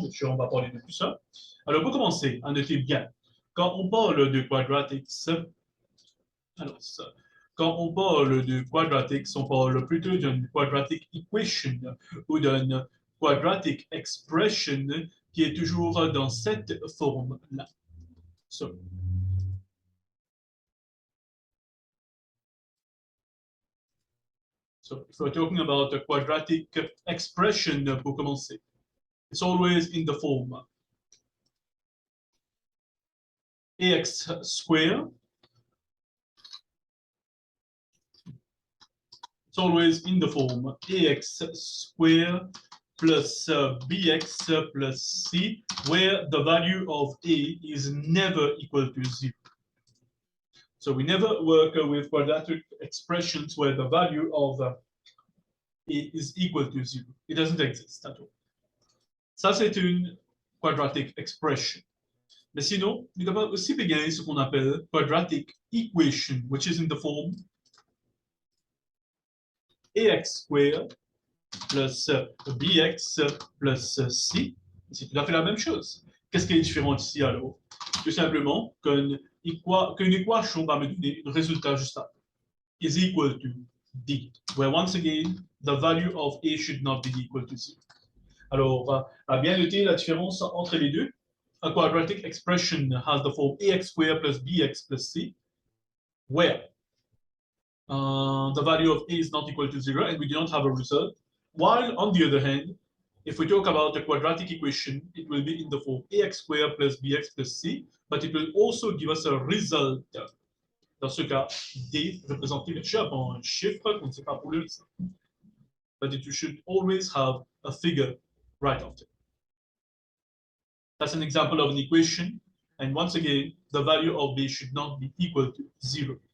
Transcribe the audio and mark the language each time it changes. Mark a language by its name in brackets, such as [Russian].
[French] Bien sûr, on va parler de tout ça. Alors, pour commencer, à noter bien, quand on parle de quadratics, alors, quand on parle de quadratics, on parle plutôt d'une quadratic equation ou d'une quadratic expression qui est toujours dans cette forme-là. [English] So, if we're talking about a quadratic expression, [French] pour commencer, [English] it's always in the form ax squared. It's always in the form ax squared plus bx plus c, where the value of a is never equal to 0. So we never work with quadratic expressions where the value of a is equal to 0. It doesn't exist at all. [French] Ça, c'est une quadratic expression. Mais sinon, nous avons aussi bien ce qu'on appelle [English] quadratic equation, which is in the form ax squared plus bx plus c. [French] C'est tout à fait la même chose. Qu'est-ce qui est différent ici alors? Tout simplement qu'une équation va me donner un résultat juste après. [English] Is equal to d, where once again, the value of a should not be equal to 0. [French] Alors, à bien noter la différence entre les deux. [English] A quadratic expression has the form ax squared plus bx plus c, where the value of a is not equal to 0 and we do not have a result. While, on the other hand, if we talk about a quadratic equation, it will be in the form ax squared plus bx plus c, but it will also give us a result. [French] Dans ce cas, d représenté bien sûr par un chiffre qu'on ne sait pas pour le result. [English] But you should always have a figure right after. That's an example of an equation. And once again, the value of b should not be equal to 0.